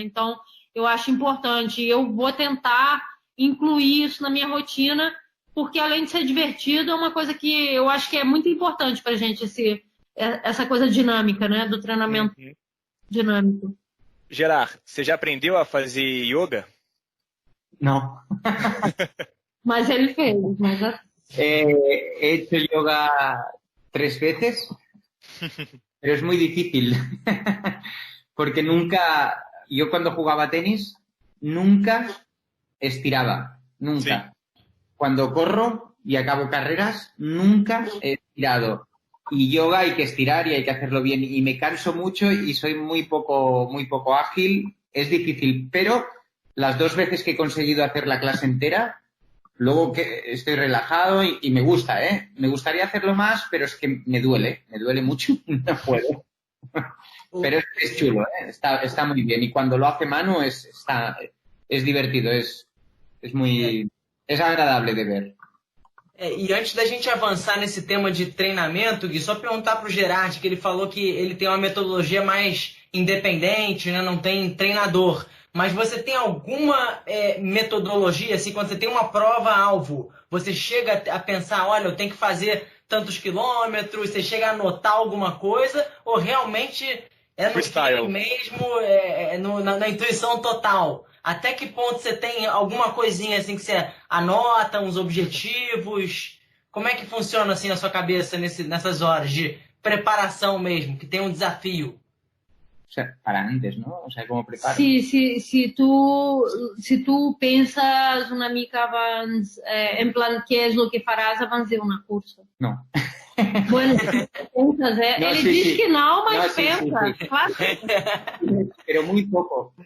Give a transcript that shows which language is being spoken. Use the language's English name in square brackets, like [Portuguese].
[Portuguese] Então, eu acho importante. Eu vou tentar incluir isso na minha rotina, porque além de ser divertido, é uma coisa que eu acho que é muito importante pra gente, essa coisa dinâmica, né? Do treinamento dinâmico. Gerard, você já aprendeu a fazer yoga? [Spanish] No. [Portuguese] Mas ele fez, mas... [Spanish] He hecho yoga 3 veces, pero es muy difícil. Porque nunca, yo cuando jugaba tenis, nunca estiraba, nunca. Sí. Cuando corro y acabo carreras, nunca he estirado. Y yoga hay que estirar y hay que hacerlo bien. Y me canso mucho y soy muy poco ágil. Es difícil, pero las 2 veces que he conseguido hacer la clase entera, luego que estoy relajado y me gusta, ¿eh? Me gustaría hacerlo más, pero es que me duele mucho, no puedo. Pero es chulo, ¿eh? Está muy bien. Y cuando lo hace Manu es divertido, es agradable de ver. [Portuguese] E antes da gente avançar nesse tema de treinamento, Gui, só perguntar pro Gerard, que ele falou que ele tem uma metodologia mais independente, né? Não tem treinador. Mas você tem alguma metodologia, assim, quando você tem uma prova-alvo, você chega a pensar, olha, eu tenho que fazer tantos quilômetros, você chega a anotar alguma coisa, ou realmente é no feeling mesmo, na intuição total? Até que ponto você tem alguma coisinha assim que você anota, uns objetivos? Como é que funciona assim na sua cabeça nessas horas de preparação mesmo, que tem um desafio? [Spanish] O sea, para antes, ¿no? O sea, ¿cómo preparas? Si tú piensas [Catalan] una mica [Spanish] en plan, ¿qué es lo que farás [Catalan] abans de una cursa? [Spanish] No. Bueno, piensas, Él dice que no, mas piensa. Sí. Claro. Pero muy poco.